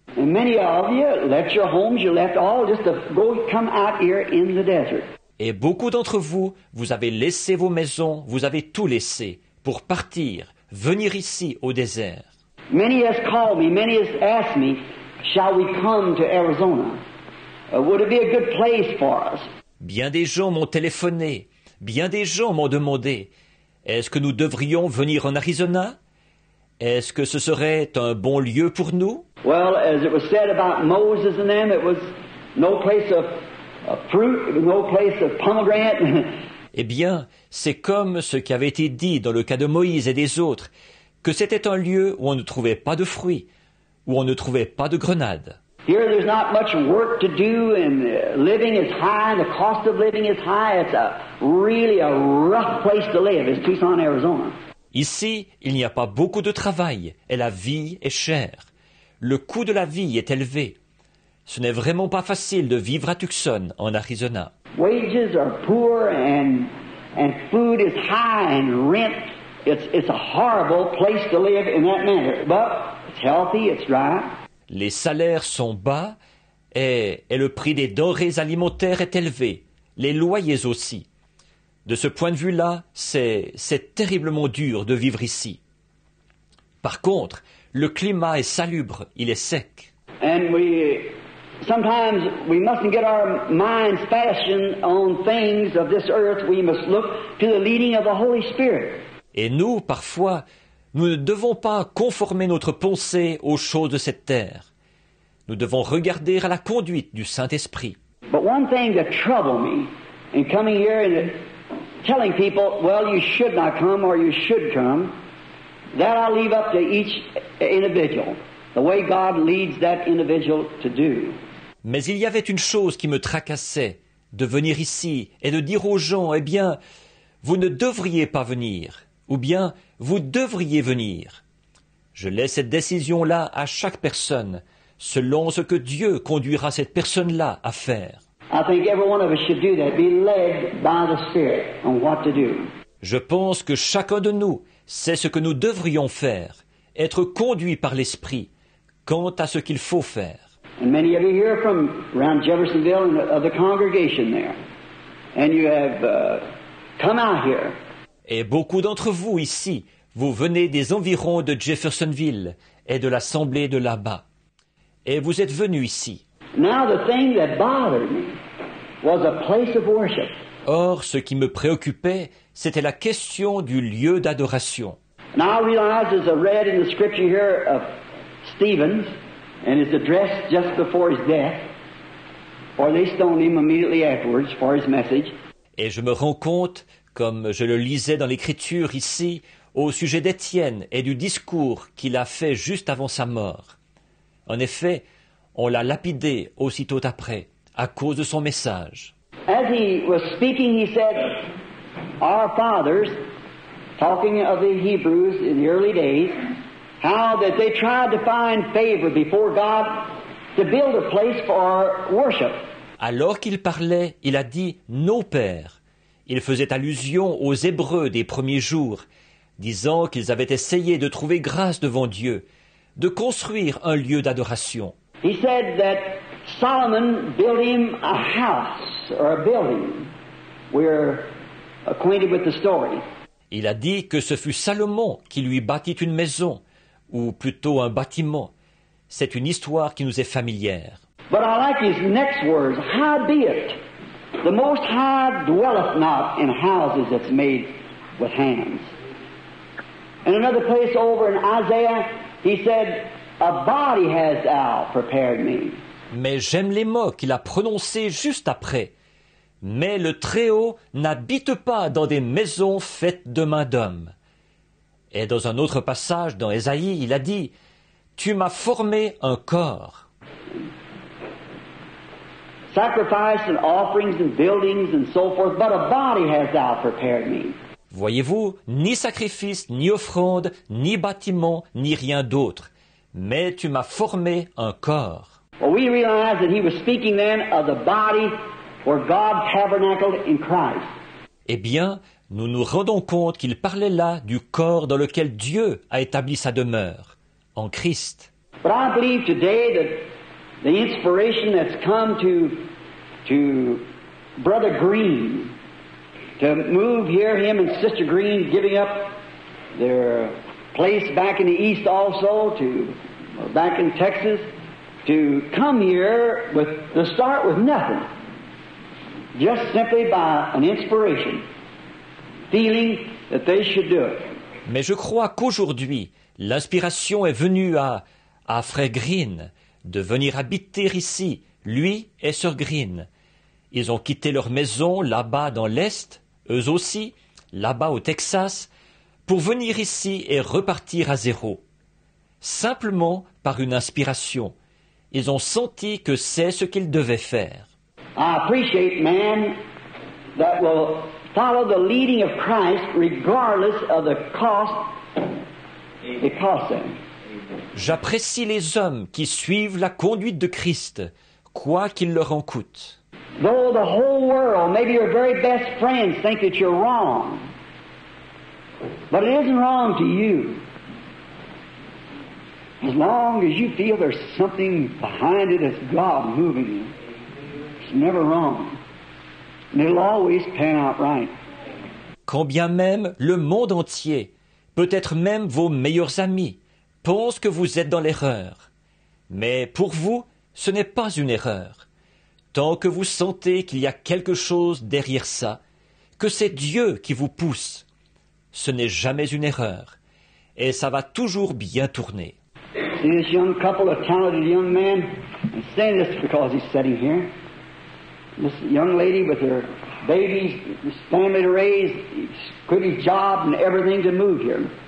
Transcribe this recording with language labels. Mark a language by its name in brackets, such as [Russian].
[English] And many of you left your homes, you left all just to come out here in the desert. [French] Et beaucoup d'entre vous, vous avez laissé vos maisons, vous avez tout laissé pour partir, venir ici au désert. [English] Many has called me, many has asked me, shall we come to Arizona? Would it be a good place for us? [French] Bien des gens m'ont téléphoné, bien des gens m'ont demandé, est-ce que nous devrions venir en Arizona? Est-ce que ce serait un bon lieu pour nous? [English] Well, as it was said about Moses and them, it was no place of fruit, no place of pomegranate. [French] Eh bien, c'est comme ce qui avait été dit dans le cas de Moïse et des autres, que c'était un lieu où on ne trouvait pas de fruits, où on ne trouvait pas de grenades. [English] Here there's not much work to do, and living is high, the cost of living is high. It's really a rough place to live, is Tucson, Arizona. [French] Ici, il n'y a pas beaucoup de travail, et la vie est chère. Le coût de la vie est élevé. Ce n'est vraiment pas facile de vivre à Tucson, en Arizona. [English] Wages are poor, and food is high, and rent. It's a horrible place to live in that manner. But it's healthy, it's dry. [French] Les salaires sont bas, et le prix des denrées alimentaires est élevé. Les loyers aussi. De ce point de vue-là, c'est terriblement dur de vivre ici. Par contre, le climat est salubre, il est sec. [English] And sometimes we mustn't get our minds fastened on things of this earth. We must look to the leading of the Holy Spirit. [French] Et nous, parfois, nous ne devons pas conformer notre pensée aux choses de cette terre. Nous devons regarder à la conduite du Saint-Esprit. [English] But one thing that troubled me in coming here and telling people, well, you should not come or you should come, that I'll leave up to each individual, the way God leads that individual to do. [French] Mais il y avait une chose qui me tracassait, de venir ici et de dire aux gens, eh bien, vous ne devriez pas venir, ou bien, vous devriez venir. Je laisse cette décision-là à chaque personne, selon ce que Dieu conduira cette personne-là à faire. [English] I think every one of us should do that, be led by the Spirit on what to do. [French] Je pense que chacun de nous sait ce que nous devrions faire, être conduit par l'Esprit, quant à ce qu'il faut faire. [English] And many of you here from around Jeffersonville and of the congregation there. And you have come out here. [French] Et beaucoup d'entre vous ici, vous venez des environs de Jeffersonville et de l'assemblée de là-bas. Et vous êtes venus ici. [English] Now the thing that bothered me was a place of worship. [French] Or, ce qui me préoccupait, c'était la question du lieu d'adoration. [English] Now I realize, as I read in the scripture here of Stephen's, and his address just before his death, or they stoned him immediately afterwards for his message. [French] Et je me rends compte, comme je le lisais dans l'Écriture ici, au sujet d'Étienne et du discours qu'il a fait juste avant sa mort. En effet, on l'a lapidé aussitôt après, à cause de son message. [English] As he was speaking, he said, our fathers, talking of the Hebrews in the early days, how that they tried to find favor before God to build a place for worship. [French] Alors qu'il parlait, il a dit « nos pères ». Il faisait allusion aux Hébreux des premiers jours, disant qu'ils avaient essayé de trouver grâce devant Dieu, de construire un lieu d'adoration. [English] He said that Solomon built him a house or a building. We're acquainted with the story. [French] Il a dit que ce fut Salomon qui lui bâtit une maison, ou plutôt un bâtiment. C'est une histoire qui nous est familière. [English] But I like his next words, howbeit, the Most High dwelleth not in houses that's made with hands. In another place over in Isaiah, he said, a body has thou prepared me. [French] Mais j'aime les mots qu'il a prononcés juste après. Mais le Très-Haut n'habite pas dans des maisons faites de main d'homme. Et dans un autre passage dans Ésaïe, il a dit « Tu m'as formé un corps ». [English] Sacrifice and offerings and buildings and so forth, but a body hast thou prepared me. [French] Voyez-vous, ni sacrifice, ni offrande, ni bâtiment, ni rien d'autre. Mais tu m'as formé un corps. [English] Well, we realize that he was speaking then of the body where God tabernacled in Christ. [French] Eh bien, nous nous rendons compte qu'il parlait là du corps dans lequel Dieu a établi sa demeure, en Christ. [English] But I believe today that the inspiration that's come to Brother Green to move here, him and Sister Green giving up their place back in the East also, back in Texas, to come here to start with nothing, just simply by an inspiration, feeling that they should do it. [French] Mais je crois qu'aujourd'hui, l'inspiration est venue à Frère Green de venir habiter ici, lui et Sœur Green. Ils ont quitté leur maison là-bas dans l'Est, eux aussi, là-bas au Texas, pour venir ici et repartir à zéro. Simplement par une inspiration. Ils ont senti que c'est ce qu'ils devaient faire. [English] I appreciate men that will follow the leading of Christ regardless of the cost it costs them. [French] J'apprécie les hommes qui suivent la conduite de Christ, quoi qu'il leur en coûte. [English] Though the whole world, maybe your very best friends, think that you're wrong, but it isn't wrong to you. As long as you feel there's something behind it that's God moving you, it's never wrong. And it'll always pan out right. [French] Quand bien même le monde entier, peut-être même vos meilleurs amis, pensent que vous êtes dans l'erreur. Mais pour vous, ce n'est pas une erreur. Tant que vous sentez qu'il y a quelque chose derrière ça, que c'est Dieu qui vous pousse, ce n'est jamais une erreur. Et ça va toujours bien tourner. [English] See this young couple, a talented young man, I'm saying this because he's sitting here. This young lady with her babies, this family to raise, quit his job and everything to move here.